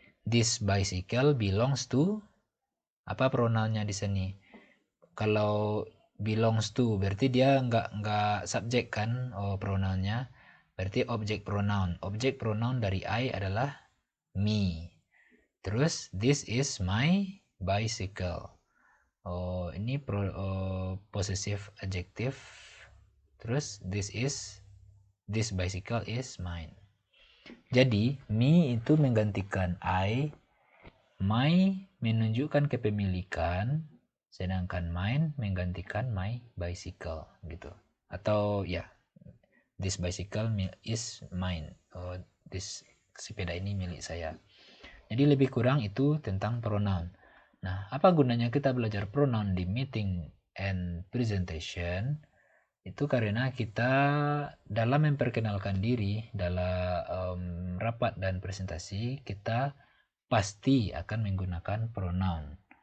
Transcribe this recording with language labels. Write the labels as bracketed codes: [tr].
[en] This bicycle belongs to, [id] apa pronounnya di sini? Kalau [en] belongs to [id] berarti dia nggak subjek kan, pronounnya. Berarti object pronoun. Object pronoun dari I adalah me. Terus [en] this is my bicycle. Ini possessive adjective. [id] Terus [en] this bicycle is mine. [id] Jadi me itu menggantikan I, my menunjukkan kepemilikan, sedangkan mine menggantikan my bicycle gitu. Atau ya, [en] this bicycle is mine. [id] This sepeda ini milik saya. Jadi lebih kurang itu tentang pronoun. Nah, apa gunanya kita belajar pronoun di [en] meeting and presentation? [id] Itu karena kita dalam memperkenalkan diri, dalam rapat dan presentasi, kita pasti akan menggunakan pronoun.